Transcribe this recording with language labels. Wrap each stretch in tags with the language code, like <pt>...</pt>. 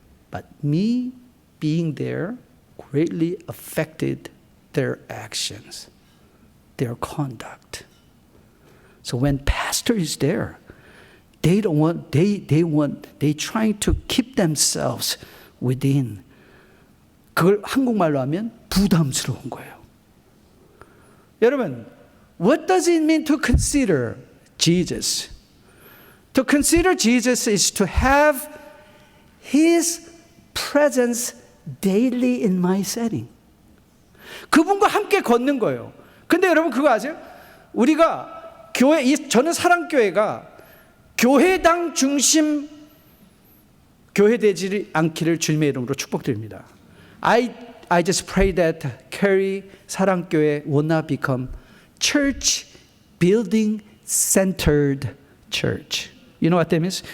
<en>But me being there greatly affected their actions, their conduct. So when pastor is there, they trying to keep themselves within.</en> <ko>그걸 한국말로 하면 부담스러운 거예요. 여러분,</ko> <en>what does it mean to consider Jesus? To consider Jesus is to have His presence daily in my setting.</en> <ko>그분과 함께 걷는 거예요. 근데 여러분 그거 아세요? 우리가 저는 사랑교회가 교회당 중심 교회되지 않기를 주님의 이름으로 축복드립니다.</ko> <en>I just pray that Carey 사랑교회 will not become church building centered church. You know what that means?</en>